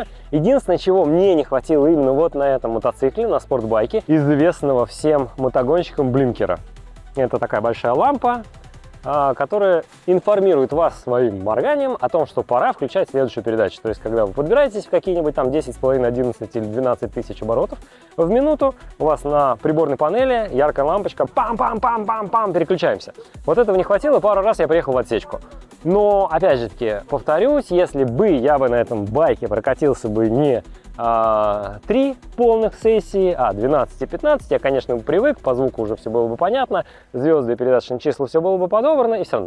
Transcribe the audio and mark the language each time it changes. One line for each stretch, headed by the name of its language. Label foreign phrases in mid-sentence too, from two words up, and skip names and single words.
Russian: Единственное, чего мне не хватило именно вот на этом мотоцикле, на спортбайке, известного всем мотогонщикам блинкера. Это такая большая лампа, которая информирует вас своим морганием о том, что пора включать следующую передачу. То есть, когда вы подбираетесь в какие-нибудь там 10,5, 11 или 12 тысяч оборотов в минуту, у вас на приборной панели яркая лампочка, пам-пам-пам-пам-пам, переключаемся. Вот этого не хватило, пару раз я приехал в отсечку. Но, опять же таки, повторюсь, если бы я бы на этом байке прокатился бы не 3 полных сессии, 12 и 15, я, конечно, бы привык, по звуку уже все было бы понятно, звезды и передаточные числа, все было бы подобрано, и все равно.